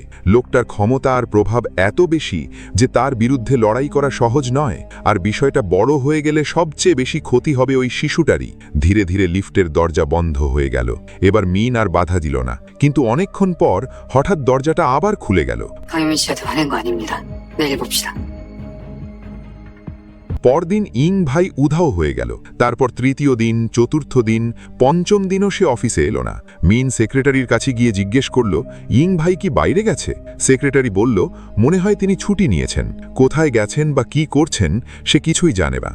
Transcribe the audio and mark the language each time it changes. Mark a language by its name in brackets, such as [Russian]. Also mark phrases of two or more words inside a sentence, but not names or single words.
[Bangla] লোকটার ক্ষমতা আর প্রভাব এত বেশি যে তার বিরুদ্ধে লড়াই করা সহজ নয়। আর বিষয়টা বড় হয়ে গেলে সবচেয়ে বেশি ক্ষতি হবে ওই শিশুটারই। ধীরে ধীরে লিফটের দরজা বন্ধ হয়ে গেল। এবার মিন আর বাধা দিল না, কিন্তু অনেকক্ষণ পর হঠাৎ দরজাটা আবার খুলে গেল। [Korean] 강유민 씨한테 화낸 거 아닙니다. 내일 봅시다. [Bangla] পরদিন ইং ভাই উধাও হয়ে গেল। তারপর তৃতীয় দিন, চতুর্থ দিন, পঞ্চম দিনও সে অফিসে এলো না। মিন সেক্রেটারির কাছে গিয়ে জিজ্ঞেস করল, ইং ভাই কি বাইরে গেছে? সেক্রেটারি বলল, মনে হয় তিনি ছুটি নিয়েছেন। কোথায় গেছেন বা কি করছেন সে কিছুই জানে না।